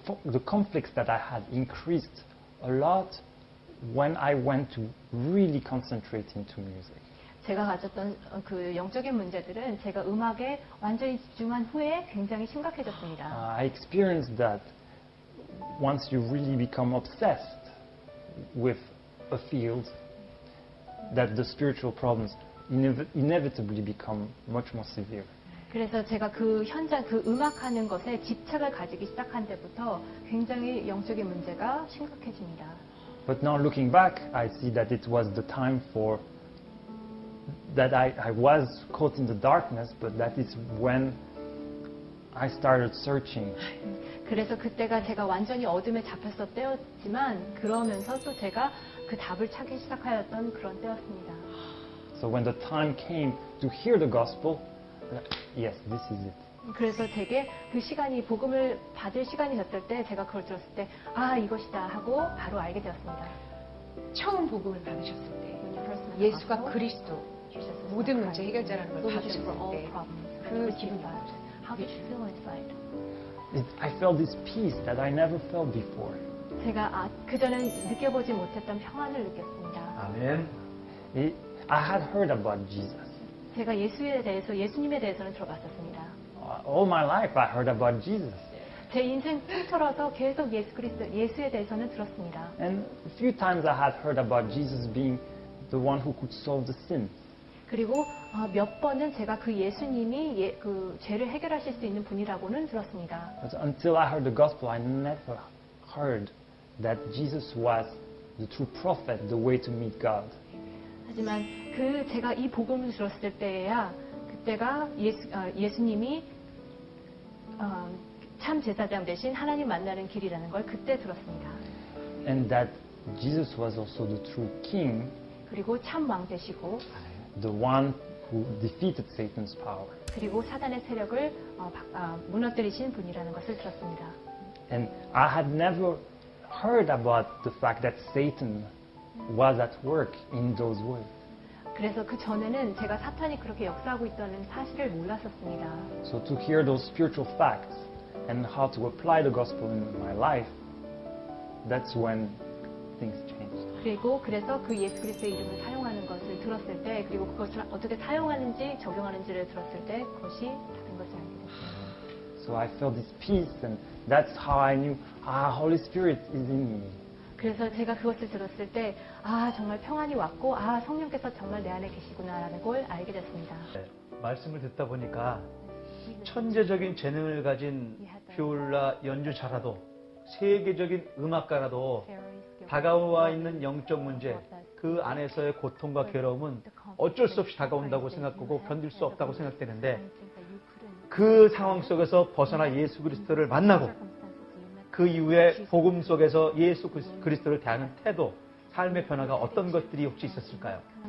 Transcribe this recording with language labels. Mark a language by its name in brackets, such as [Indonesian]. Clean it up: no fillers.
[English] The conflicts that I had increased a lot when I went to really concentrate into music. [Korean] 제가 가졌던 그 영적인 문제들은 제가 음악에 완전히 집중한 후에 굉장히 심각해졌습니다. [English] I experienced that once you really become obsessed with a field, that the spiritual problems inevitably become much more severe. [Korean] 그래서 제가 그 현장, 그 음악하는 것에 집착을 가지기 시작한 때부터 굉장히 영적인 문제가 심각해집니다. [English] But now looking back, I see that it was the time for that I was caught in the darkness, but that is when I started searching. [Korean] 그래서 그때가 제가 완전히 어둠에 잡혔을 때였지만 그러면서 또 제가 그 답을 찾기 시작하였던 그런 때였습니다. [English] So when the time came to hear the gospel, yes, this is it. [Korean] 그래서 제게 그 시간이 복음을 받을 시간이 됐을 때 제가 그걸 들었을 때 이것이다 하고 바로 알게 되었습니다. 처음 복음을 받으셨을 때 예수가 그리스도 모든 문제 해결자라는 걸 받으셨을 때 그 기분이 어떠셨어요? [English] How did you feel inside? I felt this peace that I never felt before. [Korean] 제가 그전엔 느껴보지 못했던 평안을 느꼈습니다. 아멘. [English] I had heard about Jesus. [Korean] 제가 예수님에 대해서는 들어봤었습니다. [English] All my life I heard about Jesus. [Korean] 제 인생 통틀어서 계속 예수에 대해서는 들었습니다. [English] And a few times I had heard about Jesus being the one who could solve the sin. [Korean] 그리고 몇 번은 제가 그 예수님이 그 죄를 해결하실 수 있는 분이라고는 들었습니다. [English] But until I heard the gospel, I never heard that Jesus was the true prophet, the way to meet God. [Korean] 하지만 제가 이 복음을 들었을 때야 그때가 예수님이 참 제사장 대신 하나님 만나는 길이라는 걸 그때 들었습니다. [English] And that Jesus was also the true king, [Korean] 그리고 참 왕 되시고 [English] the one who defeated Satan's power. [Korean] 그리고 사단의 세력을 무너뜨리신 분이라는 것을 들었습니다. [English] And I had never heard about the fact that Satan was at work in those ways. [Korean] 그래서 그 전에는 제가 사탄이 그렇게 역사하고 있다는 사실을 몰랐었습니다. [English] So to hear those spiritual facts and how to apply the gospel in my life, that's when things changed. [Korean] 그래서 그 예수 그리스도의 이름을 사용하는 것을 들었을 때, 그리고 그것을 어떻게 사용하는지 적용하는지를 들었을 때 그것이 다른 것을 알게 됐습니다. [English] So I felt this peace, and that's how I knew, Holy Spirit is in me. [Korean] 그래서 제가 그것을 들었을 때, 정말 평안이 왔고, 성령께서 정말 내 안에 계시구나라는 걸 알게 됐습니다. 네, 말씀을 듣다 보니까 천재적인 재능을 가진 비올라 연주자라도 세계적인 음악가라도 다가와 있는 영적 문제, 그 안에서의 고통과 괴로움은 어쩔 수 없이 다가온다고 생각하고 견딜 수 없다고 생각되는데, 그 상황 속에서 벗어나 예수 그리스도를 만나고 그 이후에 복음 속에서 예수 그리스도를 대하는 태도, 삶의 변화가 어떤 것들이 혹시 있었을까요?